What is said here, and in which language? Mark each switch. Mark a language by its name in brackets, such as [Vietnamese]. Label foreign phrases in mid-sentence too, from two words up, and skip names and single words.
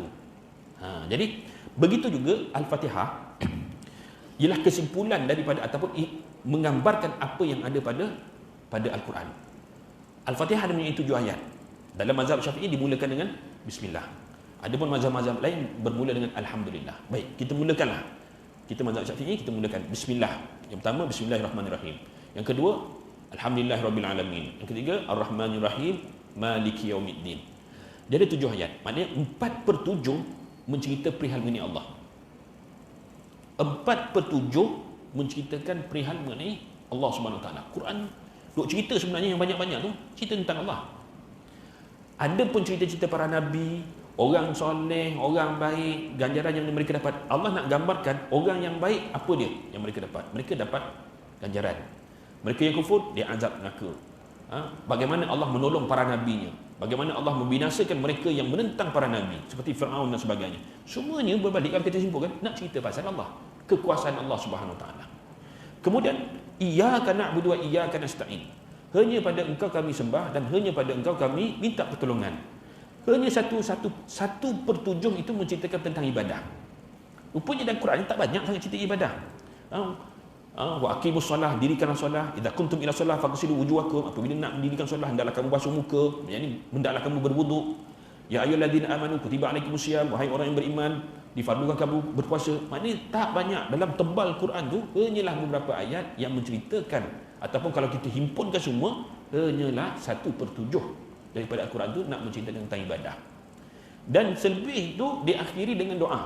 [Malay] Jadi begitu juga Al-Fatihah ialah kesimpulan daripada ataupun menggambarkan apa yang ada pada Al-Quran. Al-Fatihah ada mempunyai 7 ayat. Dalam mazhab Syafi'i dimulakan dengan bismillah. Adapun mazhab-mazhab lain bermula dengan alhamdulillah. Baik, kita mulakanlah. Kita mazhab Syafi'i, kita mulakan bismillah. Yang pertama [Arabic] بسم الله الرحمن الرحيم. [Malay] Yang kedua [Arabic] الحمد لله رب العالمين. [Malay] Yang ketiga [Arabic] الرحمن الرحيم مالك يوم الدين. [Malay] Dia ada 7 ayat. Maknanya 4/7 mencerita perihal mengenai Allah. 4/7 menceritakan perihal mengenai Allah [Arabic] سبحانه وتعالى. [Malay] Quran duk cerita sebenarnya yang banyak-banyak tu cerita tentang Allah. Ada pun cerita-cerita para nabi, orang soleh, orang baik, ganjaran yang mereka dapat. Allah nak gambarkan orang yang baik apa dia yang mereka dapat. Mereka dapat ganjaran. Mereka yang kufur dia azab neraka. Bagaimana Allah menolong para nabinya, bagaimana Allah membinasakan mereka yang menentang para nabi seperti Firaun dan sebagainya. Semuanya berbalik, kalau kita simpulkan, nak cerita pasal Allah, kekuasaan Allah [Arabic] سبحانه وتعالى. [Malay] Kemudian [Arabic] إياك نعبد وإياك نستعين. [Malay] Hanya pada engkau kami sembah dan hanya pada engkau kami minta pertolongan. Hanya 1/7 itu menceritakan tentang ibadah. Rupanya dalam Quran tak banyak sangat cerita ibadah. [Arabic] وأقيموا الصلاة, [Malay] dirikanlah solah. [Arabic] إذا كنتم إلى الصلاة فاغسلوا وجوهكم. [Malay] Apabila nak mendirikan solah, hendaklah kamu basuh muka. Yani hendaklah kamu berwuduk. [Arabic] يا أيها الذين آمنوا كتب عليكم الصيام. [Malay] Wahai orang yang beriman, difardukan kamu berpuasa. Maknanya tak banyak dalam tebal Quran tu, hanyalah beberapa ayat yang menceritakan, ataupun kalau kita himpunkan semua, hanyalah 1/7 daripada Al-Quran tu nak menceritakan tentang ibadah. Dan selebih itu diakhiri dengan doa.